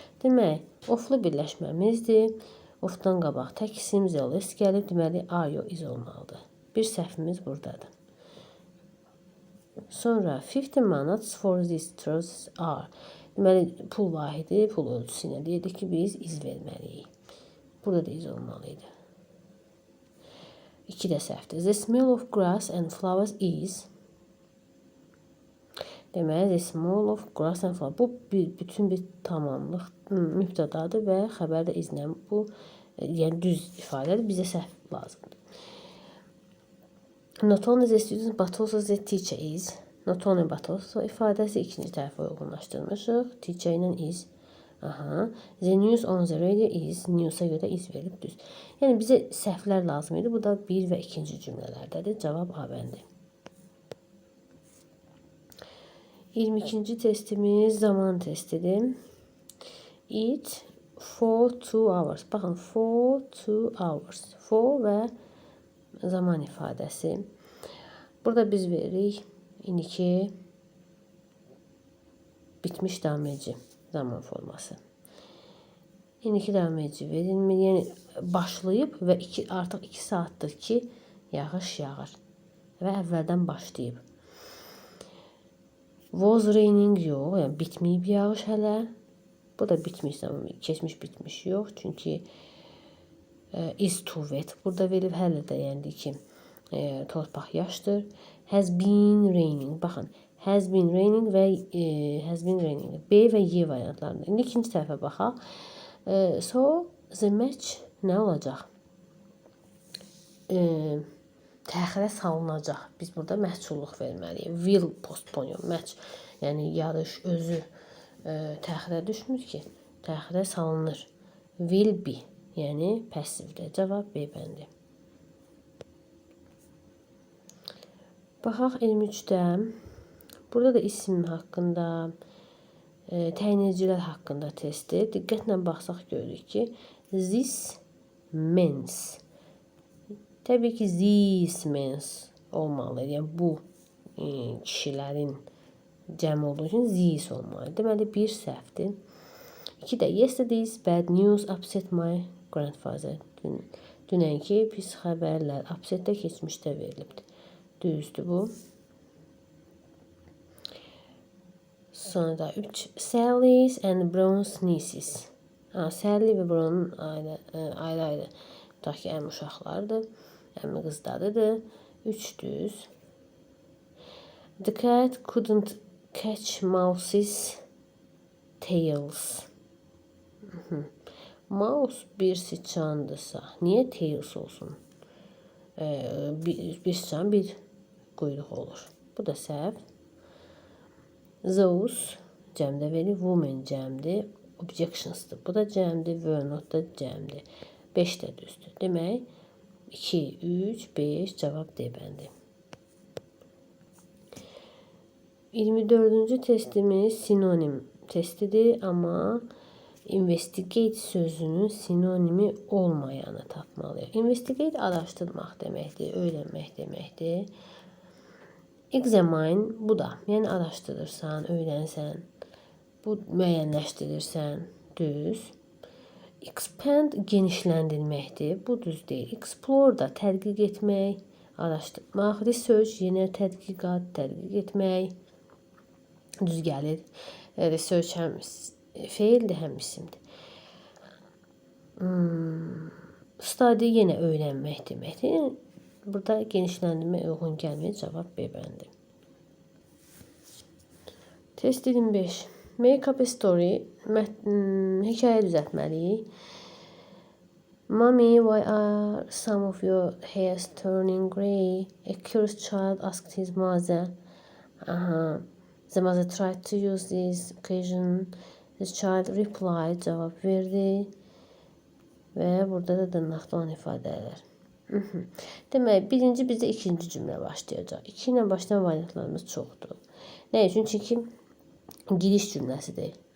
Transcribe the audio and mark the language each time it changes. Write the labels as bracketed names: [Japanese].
[Azerbaijani] Demək, oflu birləşməmizdir. Ofdan qabaq tək isim the list gəlib, deməli are yox is olmalıdır. Bir səhvimiz buradadır. Sonra [English] 50 manats for these trousers are. [Azerbaijani] Deməli, pul vahidi, pul ölçüsü ilə deyirdik ki, biz iz verməliyik. Burada da iz olmalıydı. 2 də səhvdir. [English] The smell of grass and flowers is. [Azerbaijani] Deməli, [English] the smell of grass and flowers. [Azerbaijani] Bu bütün bir tamamlıq mübtədadır və xəbər də izlə. Bu, yəni düz ifadədir. Bizə səhv lazımdır. [English] Not only the student but also the teacher is. [Azerbaijani] Not only but also ifadəsi ikinci tərəfə uyğunlaşdırmışıq. [English] Teacher ilə is. Aha. The news on the radio is. [Azerbaijani] News'a görə is verib düz. Yəni bizə səhvlər lazım idi. Bu da 1 və 2-ci cümlələrdədir. Cavab A bəndi. 22-ci testimiz zaman testidir. [English] It for 2 hours. [Azerbaijani] Baxın, [English] for 2 hours. For [Azerbaijani] və zaman ifadəsi. Burada biz veririk indiki bitmiş dameci zaman forması. İndiki dameci verilmir. Yəni başlayıb və artıq 2 saatdır ki, yağış yağır və əvvəldən başlayıb. [English] Was raining [Azerbaijani] yox, yəni bitməyib yağış hələ. Bu da bitmiş zaman, keçmiş bitmiş yox. Çünki [English] is too wet. [Azerbaijani] Burada verilib hələ də yəni ki, torpaq yaşdır. [English] Has been raining. [Azerbaijani] Baxın, [English] has been raining və has been raining. [Azerbaijani] B və Y variantlarında. İndi ikinci tərəfə baxaq. [English] So, the match [Azerbaijani] nə olacaq? Təxirə salınacaq. Biz burada məhsulluq verməliyik. [English] Will postpone match. [Azerbaijani] Yəni yarış özü təxirə düşmür ki, təxirə salınır. [English] Will be. [Azerbaijani] Yəni passivdir. Cavab B bəndi. Baxaq 23-də. Burada da isim haqqında, təyinləyicilər haqqında testdir. Diqqətlə baxsaq görürük ki, [English] this means. [Azerbaijani] Təbii ki, [English] this means [Azerbaijani] olmalı. Yəni bu kişilərin cəm olduğu üçün this olmalı. Deməli, bir səhvdir. 2 də [English] yesterday's bad news upset my grandfather. [Azerbaijani] Dünənki pis xəbərlər upsetdə keçmişdə verilibdir. Düzdür bu. Sonra da 3. [English] Sally's and Brown's nieces. [Azerbaijani] Sally və Brown'un ayrı-ayrı tutaq ki, əmi uşaqlardır. Əmi qızlarıdır. 3 düz. [English] The cat couldn't catch mouse's tails. [Azerbaijani] Mouse bir sıçandırsa, niyə tails olsun? Bir sıçan bir quyruq olur. Bu da səhv. Those cəmdə verir. Women cəmdir. Objections'dır. Bu da cəmdir. Were not da cəmdir. 5 də düzdür. Demək 2, 3, 5 cavab D bəndi. 24-cü testimiz sinonim testidir, amma investigate sözünün sinonimi olmayanı tapmalıyıq. Investigate araşdırmaq deməkdir, öyrənmək deməkdir. Examine bu da, yəni araşdırırsan, öyrənsən, bu müəyyənləşdirirsən, düz. Expand genişləndirməkdir, bu düz deyil. Explore da tədqiq etmək, araşdırmaq. Research yenə tədqiqat, tədqiq etmək, düz gəlir. Research həm feildir, həm isimdir. Study yenə öyrənmək deməkdir. Burada genişləndirmə uyğun gəlmir. Cavab B bəndi. [English] Test 25. Make up a story. [Azerbaijani] Hekayə düzəltməliyik. [English] Mommy, why are some of your hairs turning grey? A curious child asked his mother. The mother tried to use this occasion. The child replied. [Azerbaijani] Cavab verdi. Və burada da dırnaqda olan ifadələr. Demək, birinci bizdə ikinci cümlə başlayacaq. 2 ilə başlayan variantlarımız çoxdur. Nə üçün? Çünki giriş cümləsidir.